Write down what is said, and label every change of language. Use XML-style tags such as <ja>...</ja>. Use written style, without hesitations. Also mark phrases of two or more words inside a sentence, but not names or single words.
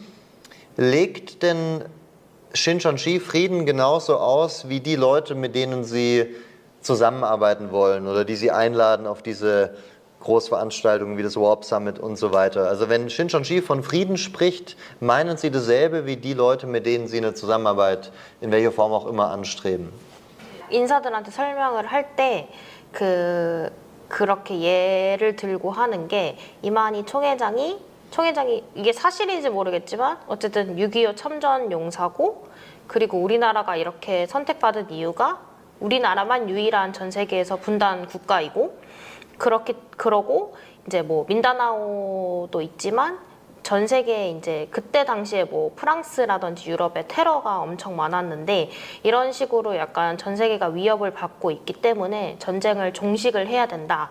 <de>Legt denn Shincheonji Frieden genauso aus wie die Leute, mit denen sie zusammenarbeiten wollen oder die sie einladen auf diese Großveranstaltungen wie das Warp Summit und so weiter? Also wenn Shincheonji von Frieden spricht, meinen sie dasselbe wie die Leute, mit denen sie eine Zusammenarbeit in welcher Form auch immer anstreben?</de> <ko>인사들한테 설명을 할 때 그렇게 예를 들고 하는 게 이만희 총회장이 이게 사실인지 모르겠지만 어쨌든 6.25 참전 용사고 그리고 우리나라가 이렇게 선택받은 이유가 우리나라만 유일한 전 세계에서 분단 국가이고 그러고 이제 뭐 민다나오도 있지만 전 세계에 이제 그때 당시에 뭐 프랑스라든지 유럽의 테러가 엄청 많았는데 이런 식으로 약간 전 세계가 위협을 받고 있기 때문에 전쟁을 종식을 해야 된다.</ko>